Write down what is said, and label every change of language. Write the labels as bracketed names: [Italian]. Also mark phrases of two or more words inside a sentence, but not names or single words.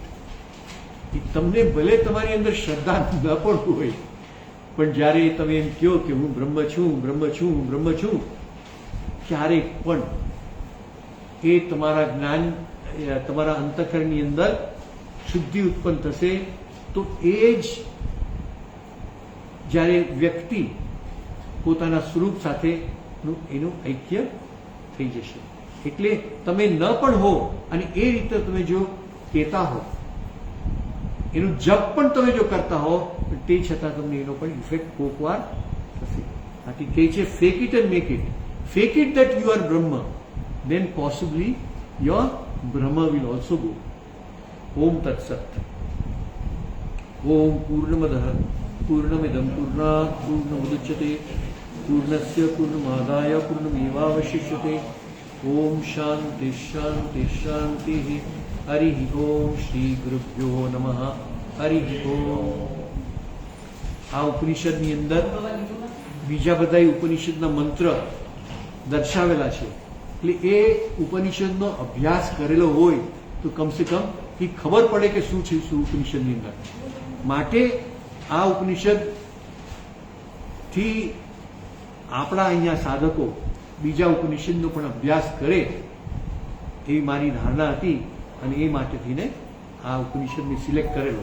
[Gujarati] તમને ભલે તમારી અંદર શ્રદ્ધા ન પણ હોય, પણ જ્યારે તમે એમ કહો કે હું બ્રહ્મ છું, બ્રહ્મ છું, બ્રહ્મ છું, ક્યારેક પણ એ તમારા જ્ઞાન, તમારા અંતઃકરણની અંદર શુદ્ધિ ઉત્પન્ન થશે તો એ જ જ્યારે વ્યક્તિ પોતાના સ્વરૂપ સાથે એનું ઐક્ય થઈ જશે. એટલે તમે ન પણ હો અને એ રીતે તમે જો કહેતા હો, એનું જપ પણ તમે જો કરતા હો, તે છતાં તમને એનો પણ ઇફેક્ટ કોકવાર થશે. આથી કહે છે [English] fake it and make it. fake it that you are Brahm, then possibly your Brahma will also go. [Sanskrit] Om Tat Sat. Om Purnamadah Purnamidam Purnat Purnamudachyate Purnasya Purnamadaya Purnamevavashishyate. Om Shanti Shanti Shanti. Hari Om Shri Gurubhyo Namaha. Hari Om. [Gujarati] આ ઉપનિષદની અંદર બીજા બધા ઉપનિષદના મંત્ર દર્શાવેલા છે. એટલે એ ઉપનિષદનો અભ્યાસ કરેલો હોય તો કમસે કમ એ ખબર પડે કે શું છે શું ઉપનિષદની અંદર. માટે આ ઉપનિષદથી આપણા અહીંયા સાધકો બીજા ઉપનિષદનો પણ અભ્યાસ કરે એવી મારી ધારણા હતી અને એ માટે થઈને આ ઉપનિષદને સિલેક્ટ કરેલો.